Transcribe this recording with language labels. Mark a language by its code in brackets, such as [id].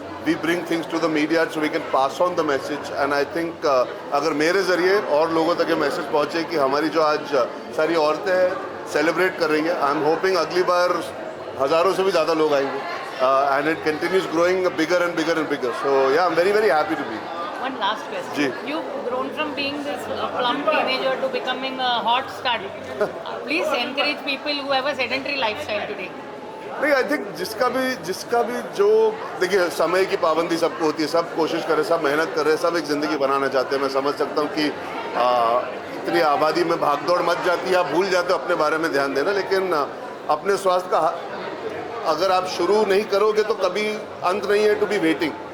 [en] We bring things to the media so we can pass on the message, and I think [hi] अगर मेरे ज़रिए और लोगों तक ये मैसेज पहुँचे कि हमारी जो आज सारी औरतें हैं सेलिब्रेट कर रही हैं, [en] I am hoping [hi] अगली बार हज़ारों से भी ज़्यादा लोग आएंगे, [en] and it continues growing bigger and bigger [hi] and bigger. [en] So yeah, I'm very very happy to be. One last question. Ji. You've grown from being this plump teenager to becoming a hot stud. Please encourage people who have a sedentary lifestyle today. [hi] नहीं, I think जिसका भी जो देखिए समय की पाबंदी सबको होती है, सब कोशिश कर रहे, सब मेहनत कर रहे, सब एक ज़िंदगी बनाना चाहते हैं. मैं समझ सकता हूँ कि इतनी आबादी में भागदौड़ मच जाती है, आप भूल जाते हो अपने बारे में ध्यान देना. लेकिन अपने स्वास्थ्य का अगर आप शुरू नहीं करोगे तो कभी अंत नहीं है [en] To be waiting.